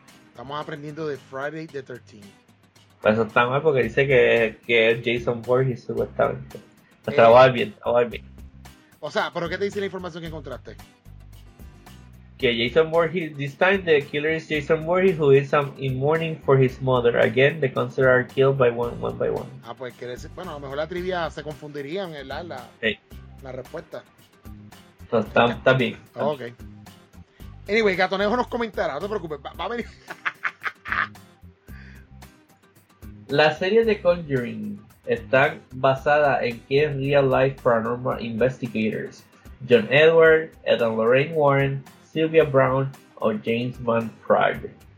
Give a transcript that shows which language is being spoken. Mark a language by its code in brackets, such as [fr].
[es] Estamos aprendiendo de Friday the 13th. Pues eso está mal porque dice que es Jason Voorhees supuestamente. Pues trabajar bien, trabajar bien. O sea, ¿pero qué te dice la información que encontraste? [en] Que Jason Voorhees, this time the killer is Jason Voorhees, who is in mourning for his mother. Again, the counselors are killed by one by one. [es] Ah, pues quiere decir, bueno, a lo mejor la trivia se confundiría en la respuesta. Entonces, está bien. Ok. Anyway, Gatonejo nos comentará, no te preocupes, va a venir. La serie de Conjuring está basada en que [en] real life paranormal investigators, [es] John Edward, Ed and Lorraine Warren, Sylvia Brown o James Van Praagh.